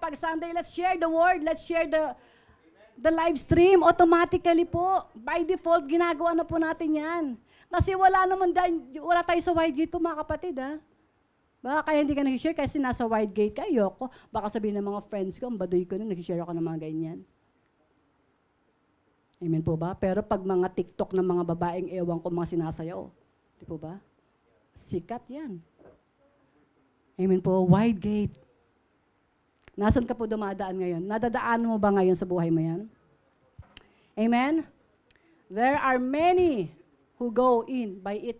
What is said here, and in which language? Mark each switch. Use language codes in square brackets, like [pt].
[en] Pag Sunday, let's share the word. Let's share the live stream. [tl] Automatically po. [en] By default, [tl] ginagawa na po natin yan. Kasi wala tayo sa wide gate po mga kapatid, ha? Baka kaya hindi ka nag-share kasi nasa wide gate kayo. Baka sabihin ng mga friends ko, ang baduy ko na, nag-share ako ng mga ganyan. Amen po ba? Pero pag mga TikTok ng mga babaeng ewan ko mga sinasayaw, di po ba? Sikat yan. Amen po, wide gate. Nasaan ka po dumadaan ngayon? Nadadaan mo ba ngayon sa buhay mo yan? Amen? [en] There are many who go in by it.